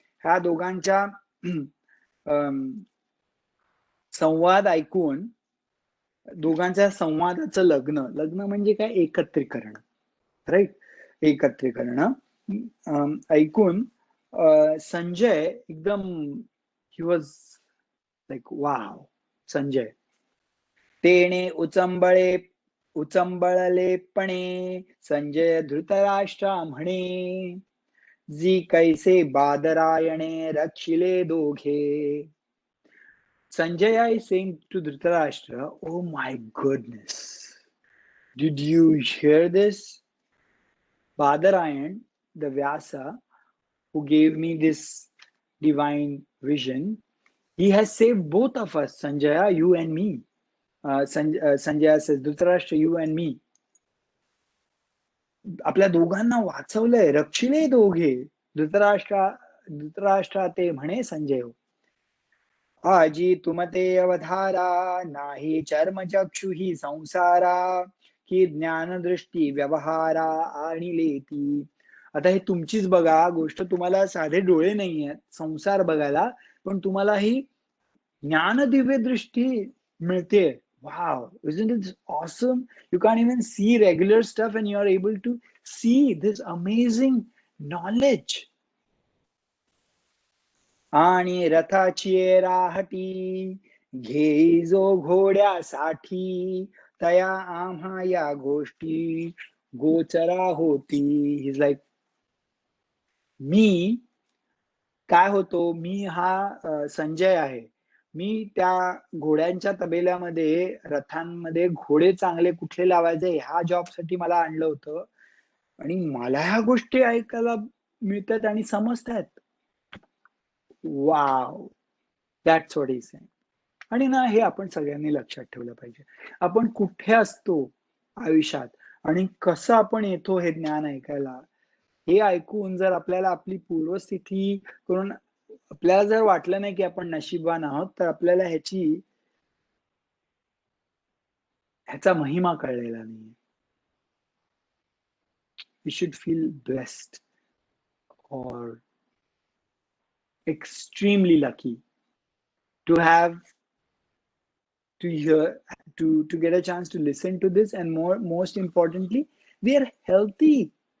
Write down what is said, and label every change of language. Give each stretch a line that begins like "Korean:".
Marathi: ह्या दोघांच्या संवाद ऐकून, दोघांच्या संवादाचं लग्न म्हणजे काय, एकत्रीकरण, राईट, एकत्रीकरण ऐकून संजय एकदम
English: He was like wow.
Marathi: Sanjay तेने उचंबळलेपणे संजय धृतराष्ट्रा म्हणे, जी कैसे बादरायणे रक्षिले दोघे.
English: Sanjaya is saying to Dhritarashtra, oh my goodness, did you hear this? Badarayan, the Vyasa, who gave me this divine vision, he has saved both of us, Sanjaya, you and me. Sanjaya says, Dhritarashtra, you and me.
Marathi: आपल्या दोघांना वाचवलंय, रक्षिले दोघे. धृतराष्ट्रा ते म्हणे संजय. आजी तुमते अवधारा नाही चर्मचक्षु ही संसारा की ज्ञान दृष्टी व्यवहारा आणि लेती. आता हे तुमचीच बघा गोष्ट, तुम्हाला साधे डोळे नाही आहेत संसार बघायला, पण तुम्हाला ही ज्ञान दिव्य दृष्टी मिळते.
English: Wow, isn't it awesome? You can't even see regular stuff and you're able to see this amazing knowledge.
Marathi: आणि रथाची राहटी घेई जो घोड्यासाठी तया आम्हा या गोष्टी गोचरा होती.
English: He's like,
Marathi: मी काय होतो, मी हा संजय आहे. मी त्या घोड्यांच्या तबेल्यामध्ये, रथांमध्ये घोडे चांगले कुठले लावायचे ह्या जॉबसाठी मला आणलं होतं आणि मला ह्या गोष्टी ऐकायला मिळतात आणि समजतात.
English: Wow! That's what he is saying.
Marathi: आणि ना हे आपण सगळ्यांनी लक्षात ठेवलं पाहिजे. आपण कुठे असतो आयुष्यात आणि कसं आपण येतो हे ज्ञान ऐकायला, हे ऐकून जर आपल्याला आपली पूर्वस्थिती करून आपल्याला जर वाटलं नाही की आपण नशीबवान आहोत, तर आपल्याला ह्याचा महिमा कळलेला नाहीये.
English: We should feel blessed or extremely lucky to have to hear to get a chance to listen to this, and most importantly, we are healthy.